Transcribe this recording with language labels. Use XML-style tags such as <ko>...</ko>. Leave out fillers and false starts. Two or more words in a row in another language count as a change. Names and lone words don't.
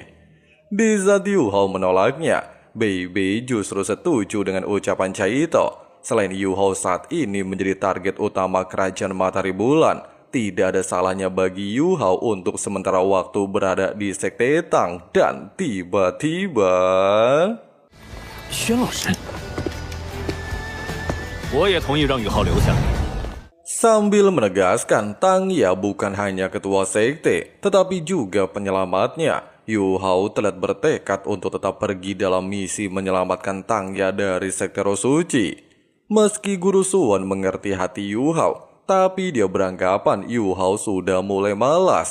<id>Di saat Yu Hao menolaknya, Bebe justru setuju dengan ucapan Caito. Selain Yu Hao saat ini menjadi target utama kerajaan Matahari Bulan, tidak ada salahnya bagi Yu Hao untuk sementara waktu berada di sekte Tang. Dan tiba-tiba...</id> <zh>Xuan 老师，我也同意让宇浩留下来。</zh> <id>Sambil menegaskan Tang Ya bukan hanya ketua sekte, tetapi juga penyelamatnya, Yu Hao telah bertekad untuk tetap pergi dalam misi menyelamatkan Tang Ya dari sekte Roh Suci. Meski Guru Xuan mengerti hati Yu Hao, tapi dia beranggapan Yu Hao sudah mulai malas.</id>